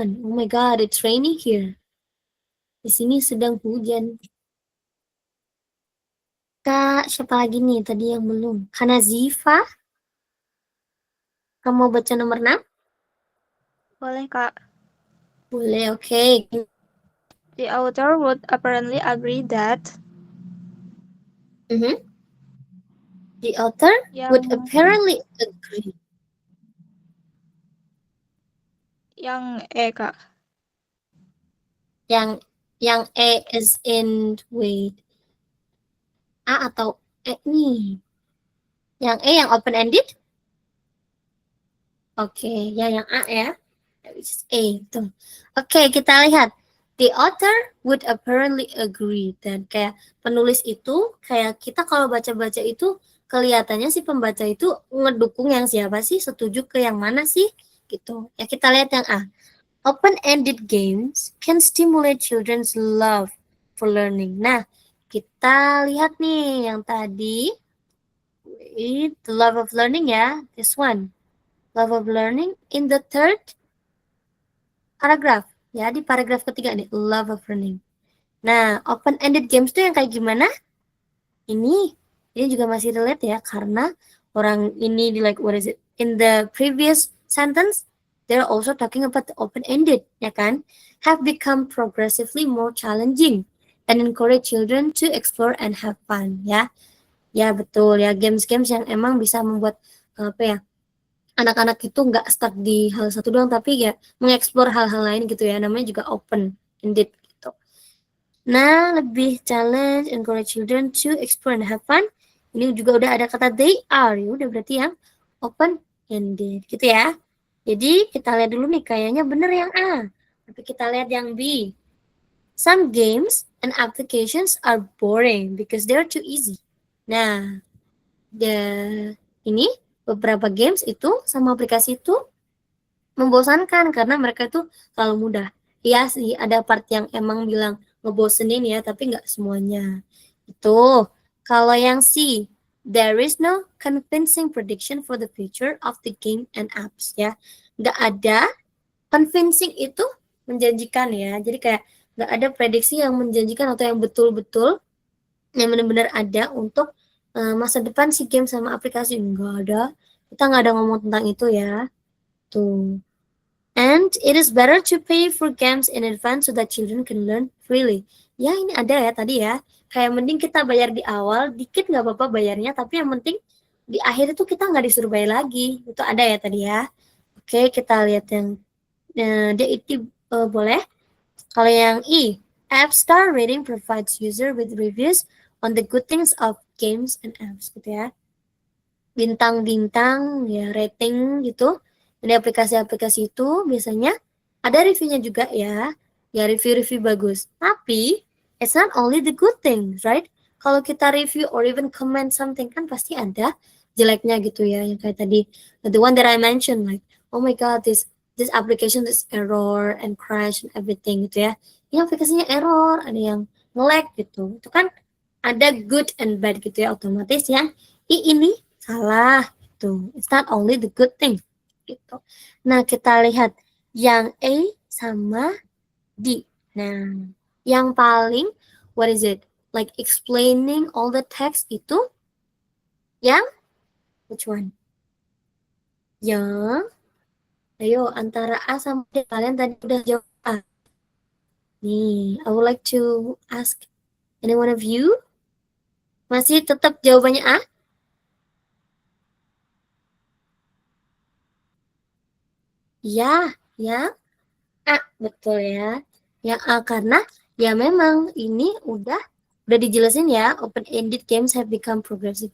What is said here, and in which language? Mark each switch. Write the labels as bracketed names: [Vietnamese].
[English] Oh my god, it's raining here. [Indonesian] Di sini sedang hujan. Kak, siapa lagi nih tadi yang belum? Hanazifa? Kamu mau baca nomor 6? Boleh, Kak. Boleh, oke. [English] The author would apparently agree that The author would apparently agree. [Indonesian] Yang E, Kak. Yang E [English] is in, wait. [Indonesian] A atau E nih? Yang E yang open-ended? Oke, ya yang A ya. [English] Which is A, [Indonesian] tuh. Oke, kita lihat. [English] The author would apparently agree. [Indonesian] Dan kayak penulis itu, kayak kita kalau baca-baca itu, kelihatannya si pembaca itu ngedukung yang siapa sih, setuju ke yang mana sih, gitu. Ya kita lihat yang A. [English] Open-ended games can stimulate children's love for learning. [Indonesian] Nah, kita lihat nih yang tadi, [English] the love of learning [Indonesian] ya, [English] this one. Love of learning in the third paragraph. [Indonesian] Ya, di paragraf ketiga nih, love of learning. Nah, open-ended games tuh yang kayak gimana? Ini juga masih relate ya, karena orang ini di [English] like, what is it? In the previous sentence, they're also talking about the open-ended, [Indonesian] ya kan? [English] Have become progressively more challenging and encourage children to explore and have fun, ya. [Indonesian] Ya, betul ya, games-games yang emang bisa membuat apa ya? Anak-anak itu nggak stuck di hal satu doang, tapi ya mengeksplor hal-hal lain gitu ya, namanya juga open-ended gitu. [English] Nah, lebih challenge, encourage children to explore and have fun. [Indonesian] Ini juga udah ada kata they are, ya udah berarti yang open-ended gitu ya. Jadi kita lihat dulu nih, kayaknya bener yang A. Tapi kita lihat yang B. [English] Some games and applications are boring because they're too easy. [Indonesian] Nah, ini beberapa games itu sama aplikasi itu membosankan karena mereka itu terlalu mudah. Iya sih, ada part yang emang bilang ngebosenin ya, tapi nggak semuanya. Itu. Kalau yang C, [English] there is no convincing prediction for the future of the game and apps ya. [Indonesian] Nggak ada convincing itu menjanjikan ya. Jadi kayak nggak ada prediksi yang menjanjikan atau yang betul-betul yang benar-benar ada untuk masa depan si game sama aplikasi. Nggak ada. Kita nggak ada ngomong tentang itu ya. Tuh. [English] And it is better to pay for games in advance so that children can learn freely. [Indonesian] Ya ini ada ya tadi ya. Kayak mending kita bayar di awal, dikit nggak apa-apa bayarnya, tapi yang penting di akhir itu kita nggak disuruh bayar lagi. Itu ada ya tadi ya. Oke, kita lihat yang dia itu boleh. Kalau yang I, [English] App Star Rating provides user with reviews on the good things of games and apps [Indonesian] gitu ya. Bintang-bintang ya, rating gitu. Di aplikasi-aplikasi itu biasanya ada reviewnya juga ya. Ya review-review bagus. Tapi [English] it's not only the good things, right? Kalau kita review or even comment something [Indonesian] kan pasti ada jeleknya gitu ya. Yang kayak tadi [English] the one that I mentioned like, oh my god, this application is error and crash and everything [Indonesian] gitu ya. Ini aplikasinya error, ada yang nge-lag gitu. Itu kan ada [English] good and bad [Indonesian] gitu ya, otomatis yang ini salah gitu. [English] It's not only the good thing [Indonesian] gitu. Nah, kita lihat yang A sama D. Nah, yang paling [English] what is it? Like explaining all the text [Indonesian] itu yang [English] which one? [Indonesian] Yang ayo antara A sama D, kalian tadi udah jawab A. [English] Nih, I would like to ask any one of you. [Indonesian] Masih tetap jawabannya A? Ya, yang A, betul ya. Yang A karena ya memang ini udah dijelasin ya, [English] open-ended games have become progressive.